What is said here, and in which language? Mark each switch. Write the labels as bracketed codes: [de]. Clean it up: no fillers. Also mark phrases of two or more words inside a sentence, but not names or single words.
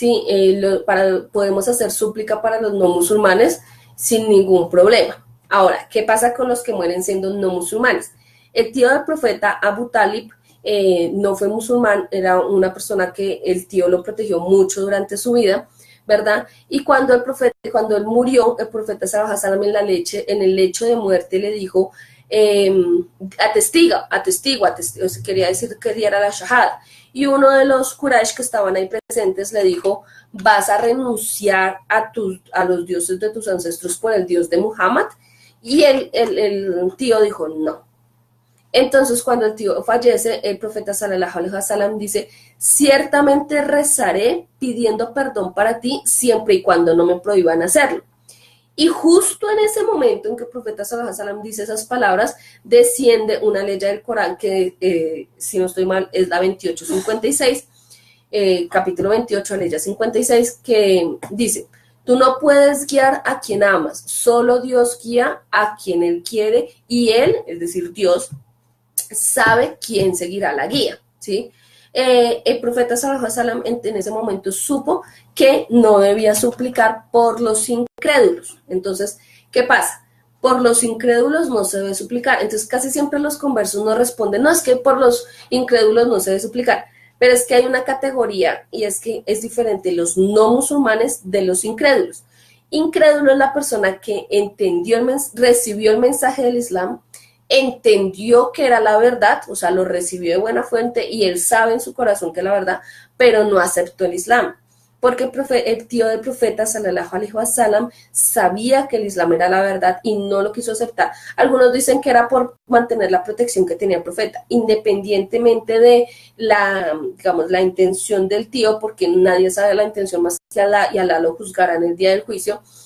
[es] Podemos hacer súplica para los no musulmanes, sin ningún problema. Ahora, ¿qué pasa con los que mueren siendo no musulmanes? El tío del profeta Abu Talib no fue musulmán, era una persona que el tío lo protegió mucho durante su vida, ¿verdad? Y cuando cuando él murió, el profeta [ar] صلى الله عليه وسلم [es] en el lecho de muerte le dijo, atestiga, o sea, quería decir que diera la shahada. Y uno de los Quraysh que estaban ahí presentes le dijo, vas a renunciar a los dioses de tus ancestros por el Dios de Muhammad. Y el tío dijo, no. Entonces, cuando el tío fallece, el profeta [ar] صلى الله عليه وسلم [es] dice, ciertamente rezaré pidiendo perdón para ti siempre y cuando no me prohíban hacerlo. Y justo en ese momento en que el profeta [ar] صلى الله عليه وسلم [es] dice esas palabras, desciende una ley del Corán que, si no estoy mal, es la 2856, capítulo 28, ley 56, que dice, tú no puedes guiar a quien amas, solo Dios guía a quien Él quiere y Él, es decir, Dios, sabe quién seguirá la guía, ¿sí? El profeta [ar] صلى الله عليه وسلم [es] en ese momento supo que no debía suplicar por los incrédulos. Entonces, ¿qué pasa? Por los incrédulos no se debe suplicar. Entonces, casi siempre los conversos no responden, no, es que por los incrédulos no se debe suplicar. Pero es que hay una categoría y es que es diferente los no musulmanes de los incrédulos. Incrédulo es la persona que entendió, recibió el mensaje del Islam, entendió que era la verdad, o sea, lo recibió de buena fuente y él sabe en su corazón que es la verdad, pero no aceptó el Islam. Porque el tío del profeta, [ar] صلى الله عليه وسلم, [es] sabía que el Islam era la verdad y no lo quiso aceptar. Algunos dicen que era por mantener la protección que tenía el profeta, independientemente de digamos, la intención del tío, porque nadie sabe la intención más que Alá, y Alá lo juzgará en el día del juicio.